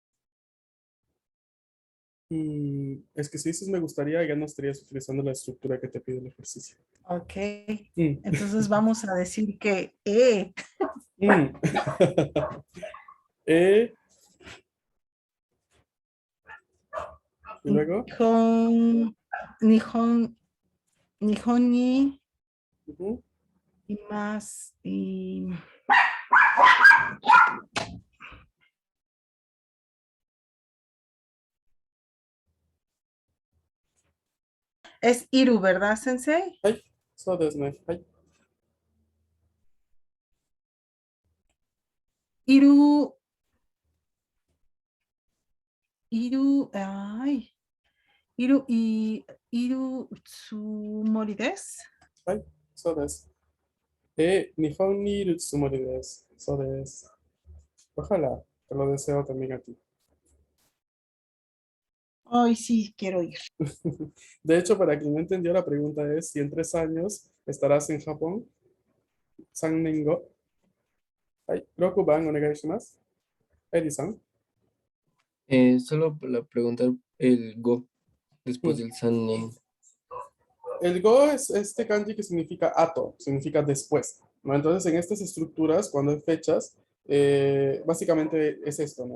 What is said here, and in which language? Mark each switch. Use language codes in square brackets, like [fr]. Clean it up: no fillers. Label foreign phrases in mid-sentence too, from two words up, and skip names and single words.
[es] Es que si dices me gustaría, ya no estarías utilizando la estructura que te pide el ejercicio. Ok. Mm. Entonces vamos a decir que Mm. Eh, y luego. [ja] 日本に Ujú. [es] います。Es Iru, ¿verdad, Sensei? [ja] はい。そうですね。はい。いる、いるつもりです. はい。そうです。日本にいるつもりです。そうです。 [es] Ojalá, te lo deseo también a ti. Ay, sí, quiero ir. De hecho, para quien no entendió, la pregunta es si en 3 años estarás en Japón. [ja] 三年後. Ay, 六番, お願いします. Eri-san. [es] Solo para preguntar el go después Mm. del Sanen. El go es este kanji que significa ato, significa después, ¿no? Entonces, en estas estructuras, cuando hay fechas, básicamente es esto, ¿no?